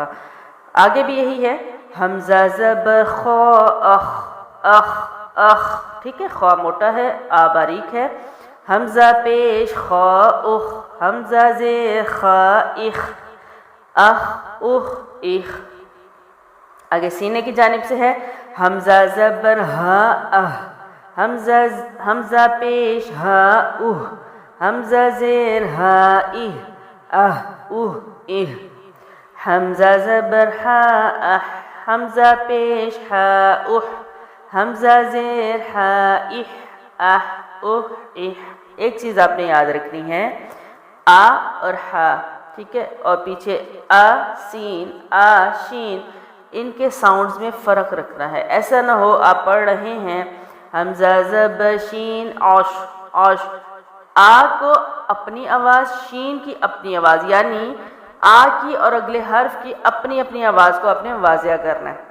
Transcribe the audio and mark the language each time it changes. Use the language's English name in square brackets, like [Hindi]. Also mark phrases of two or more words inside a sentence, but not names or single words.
[Urdu] آگے بھی یہی ہے. حمزہ زبر خا اخ اخ اخ، ٹھیک ہے. خا موٹا ہے، آ باریک ہے. حمزہ پیش خا اخ، حمزہ زیر خا اخ، اخ اخ اخ. آگے سینے کی جانب سے ہے. حمزہ زبر ہا اہ، حمزہ پیش ہا اہ، حمزہ زیر ہا اہ، اہ اہ اہ. حمزہ زبر ہا اہ، حمزہ پیش ہا اہ، حمزہ زیر ہا اہ، اہ اہ اہ. ایک چیز آپ نے یاد رکھنی ہے، آ اور ہا، ٹھیک ہے، اور پیچھے آ سین آ شین، ان کے ساؤنڈز میں فرق رکھنا ہے. ایسا نہ ہو آپ پڑھ رہے ہیں حمزہ زبر شین اوش اوش، آ کو اپنی آواز، شین کی اپنی آواز، یعنی آ کی اور اگلے حرف کی اپنی اپنی آواز کو آپ نے واضح کرنا ہے.